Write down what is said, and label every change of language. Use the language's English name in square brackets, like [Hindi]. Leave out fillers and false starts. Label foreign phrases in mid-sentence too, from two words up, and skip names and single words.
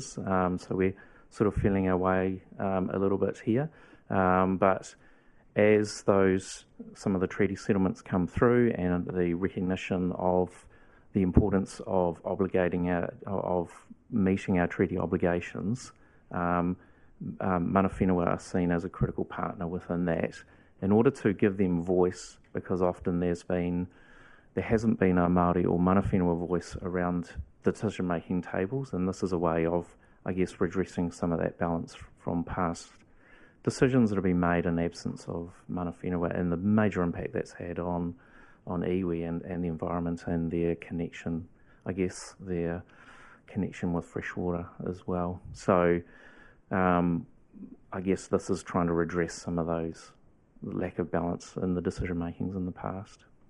[English] So we're sort of feeling our way a little bit here. But as some of the treaty settlements come through and the recognition of the importance of meeting our treaty obligations, [Māori] mana whenua [English] are seen as a critical partner within that. In order to give them voice, because often there hasn't been a Māori or [Māori] mana whenua [English] voice around decision-making tables, and this is a way of, I guess, redressing some of that balance from past decisions that have been made in absence of [Māori] mana whenua [English] and the major impact that's had on iwi and the environment and their connection, I guess, their connection with freshwater as well. So I guess this is trying to redress some of those lack of balance in the decision makings in the past.